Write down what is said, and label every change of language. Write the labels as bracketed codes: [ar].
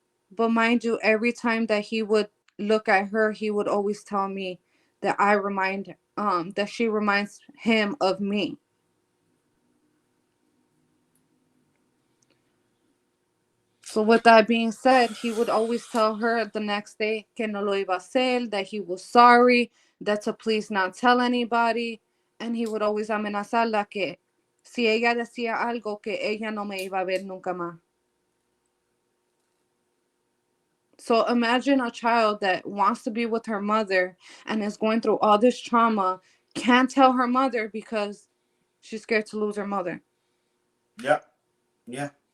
[en] But mind you, every time that he would look at her, he would always tell me that that she reminds him of me. So with that being said, he would always tell her the next day [es] que no lo iba a hacer, [en] that he was sorry, that to please not tell anybody. And he would always [es] amenazarla que si ella decía algo, que ella no me iba a ver nunca más. [en] So imagine a child that wants to be with her mother and is going through all this trauma, can't tell her mother because she's scared to lose her mother. Yeah. Yeah.